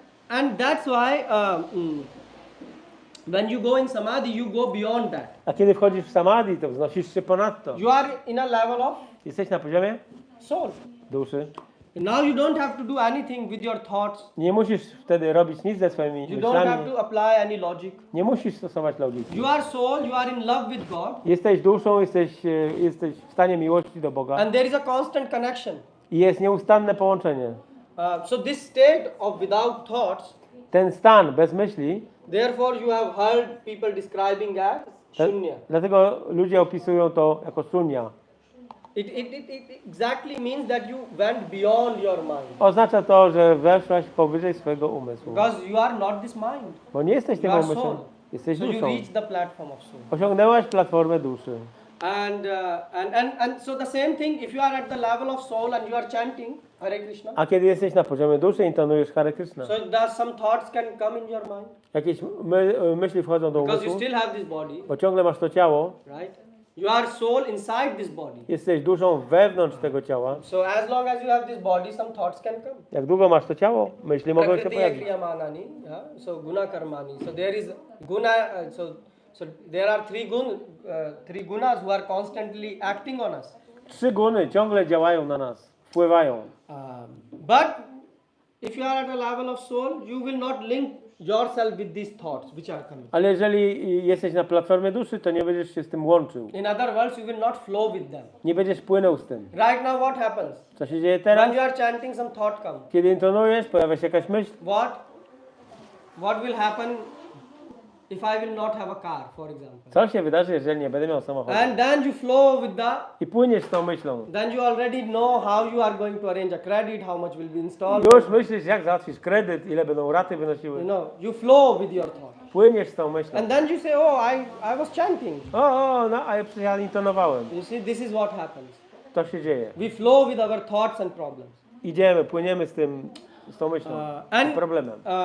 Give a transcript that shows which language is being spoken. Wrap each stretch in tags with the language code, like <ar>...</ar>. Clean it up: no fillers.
<en>And that's why when you go in samadhi, you go beyond that.</en> <pl>A kiedy wchodzisz w samadhi, to wznosisz się ponad to.</pl> <en>You are in a level of</en> <pl>Jesteś na poziomie</pl> <en>soul.</en> <pl>duszy.</pl> <en>Now you don't have to do anything with your thoughts.</en> <pl>Nie musisz wtedy robić nic ze swoimi</pl> <en>You don't have</en> <pl>myślami.</pl> <en>to apply any logic.</en> <pl>Nie musisz stosować logiki.</pl> <en>You are soul, you are in love with God,</en> <pl>Jesteś duszą, jesteś w stanie miłości do Boga</pl> <en>and there is a constant connection.</en> <pl>i jest nieustanne połączenie.</pl> <en>So this state of without thoughts,</en> <pl>Ten stan bez myśli,</pl> <en>therefore you have heard people describing as shunya.</en> <pl>dlatego ludzie opisują to jako shunya.</pl> <en>It exactly means that you went beyond your mind.</en> <pl>Oznacza to, że weszłaś powyżej swojego umysłu.</pl> <en>Because you are not this mind.</en> <pl>Bo nie jesteś</pl> <en>You</en> <pl>tym</pl> <en>are</en> <pl>umysłem,</pl> <en>soul.</en> <pl>jesteś</pl> <en>So you</en> <pl>duszą.</pl> <en>reach the platform of soul.</en> <pl>Osiągnęłaś platformę duszy.</pl> <en>And so the same thing, if you are at the level of soul and you are chanting Hare Krishna,</en> <pl>A kiedy jesteś na poziomie duszy, intonujesz Hare Krishna.</pl> <en>so there some thoughts can come in your mind.</en> <pl>Jakieś myśli wchodzą do</pl> <en>Because you</en> <pl>umysłu,</pl> <en>still have this body,</en> <pl>bo ciągle masz to ciało.</pl> <en>right? You are soul inside this body.</en> <pl>Jesteś duszą wewnątrz tego ciała.</pl> <en>So as long as you have this body, some thoughts can come.</en> <pl>Jak długo masz to ciało, myśli mogą się</pl> <sa>Prakriti</sa> <pl>pojawić.</pl> <sa>kriyamanani,</sa> <en>yeah? So</en> <sa>guna karmani.</sa> <en>So there is guna. So there are three gunas who are constantly acting on us.</en> <pl>3 guny ciągle działają na nas, wpływają.</pl> <en>But if you are at a level of soul, you will not link yourself with these thoughts which are coming.</en> <pl>Ale jeżeli jesteś na platformie duszy, to nie będziesz się z tym łączył.</pl> <en>In other words, you will not flow with them.</en> <pl>Nie będziesz płynął z tym.</pl> <en>Right now, what happens?</en> <pl>Co się dzieje teraz?</pl> <en>When you are chanting, some thought comes.</en> <pl>Kiedy intonujesz, pojawia się jakaś myśl.</pl> <en>What will happen if I will not have a car, for example?</en> <pl>Co się wydarzy, jeżeli nie będę miał samochodu?</pl> <en>And then you flow with</en> <pl>I płyniesz z tą myślą.</pl> <en>then you already know how you are going to arrange a credit, how much will be installed.</en> <pl>Już myślisz, jak załatwisz kredyt, ile będą raty wynosiły.</pl> <en>You flow with your thought.</en> <pl>Płyniesz z tą myślą.</pl> <en>And then you say, oh, I was chanting.</en> <pl>No, a ja intonowałem.</pl> <en>You see, this is what happens.</en> <pl>To się dzieje.</pl> <en>We flow with our thoughts and problems.</en> <pl>Idziemy, płyniemy z tą myślą, z problemem.</pl>